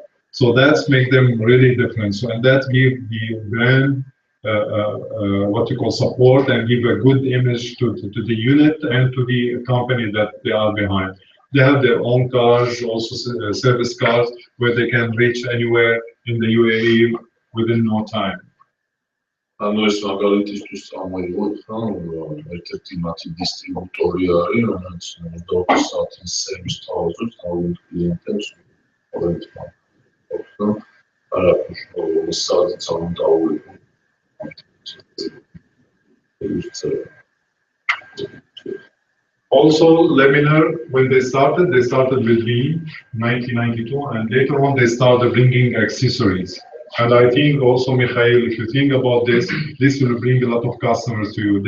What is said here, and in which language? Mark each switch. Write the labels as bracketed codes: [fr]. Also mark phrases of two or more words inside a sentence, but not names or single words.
[en] So that's make them really different. So, and that give the brand what you call support and give a good image to the unit and to the company that they are behind. They have their own cars, also service cars, where they can reach anywhere in the UAE within no time. [ka] ანუ ეს მაგალითისთვის წამოიღოთ, რომ ერთ-ერთი მათი დისტრიბუტორი არის, რომელიც 24 საათის სერვის თავაზობს თავის კლიენტებს ყოველდღე. არაფერს სადაც არ დაუვიღო. [en] Also, Laminar, when they started with Reem 1992, and later on they started bringing accessories. And I think also, Mikhail, if you think about this will bring a lot of customers to you.